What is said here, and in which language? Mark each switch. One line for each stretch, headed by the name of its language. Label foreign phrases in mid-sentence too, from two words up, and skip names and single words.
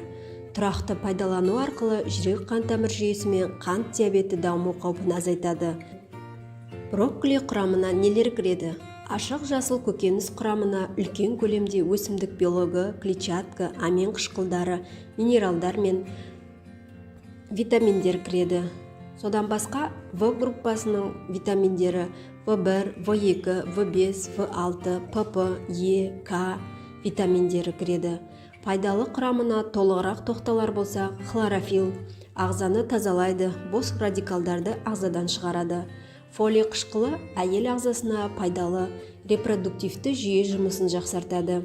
Kazakh: Тұрақты пайдалану арқылы жүрек қан тамыр жүйесі мен қант диабеті даму қаупін азайтады. Брокколи құрамына нелер кіреді? Ашық жасыл көкөніс құрамына үлкен көлемде өсімдік белогы, клетчатка, амин қышқылдары, минералдар мен витаминдер кіреді. Содан басқа В группасының витаминдері В1, В2, В5, В6, ПП, Е, К витаминдері кіреді. Пайдалы құрамына толығырақ тоқталар болса, хлорофилл ағзаны тазалайды, бос радикалдарды ағзадан шығарады. Фолий қышқылы әйел ағзасына пайдалы, репродуктивті жүйе жұмысын жақсартады.